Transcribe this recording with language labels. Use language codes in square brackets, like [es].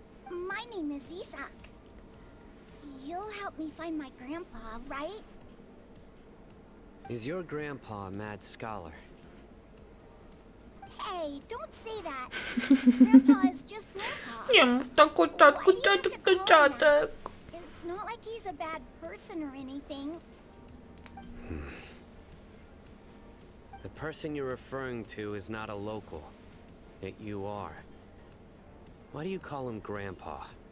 [en] My name is Isak. You'll help me find my grandpa, right? Is your grandpa a mad scholar? Hey, don't say that. Grandpa is just grandpa. [pl] Nie mów tak o dziadku, dziadek to dziadek. [en] It's not like he's a bad person or anything. The person you're referring to is not a local. Yet you are. Why do you call him Grandpa?